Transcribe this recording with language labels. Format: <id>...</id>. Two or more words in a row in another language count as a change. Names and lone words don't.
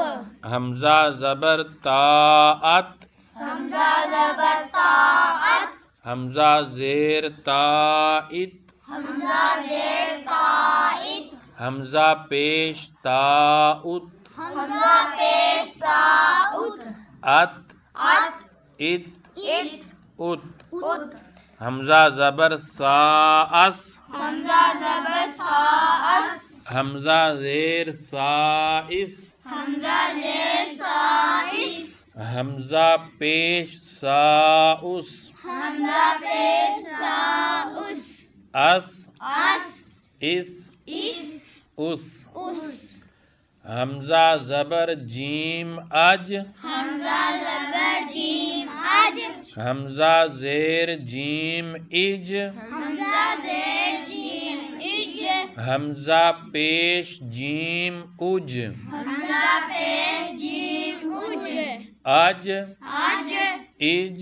<ur>حمزہ زبر طاعت، حمزہ زبر طاعت، حمزہ زیر طاعت، حمزہ زیر طاعت، حمزہ پیش طاعت، حمزہ پیش طاعت، ات ات، ات ات، ات، ات، حمزہ زبر ساس، حمزہ زبر ساس، حمزہ زیر سائس، حمزہ زیر سائس، حمزہ پیش ساؤس، حمزہ پیش ساؤس، اس اس، اس اس، اس، اس، حمزہ زبر جیم اج، حمزہ زبر جیم اج، حمزہ زیر جیم اج، حمزہ زیر جیم اج، حمزہ پیش جیم اج، حمزہ پیش جیم اج، اج اج، اج</ur>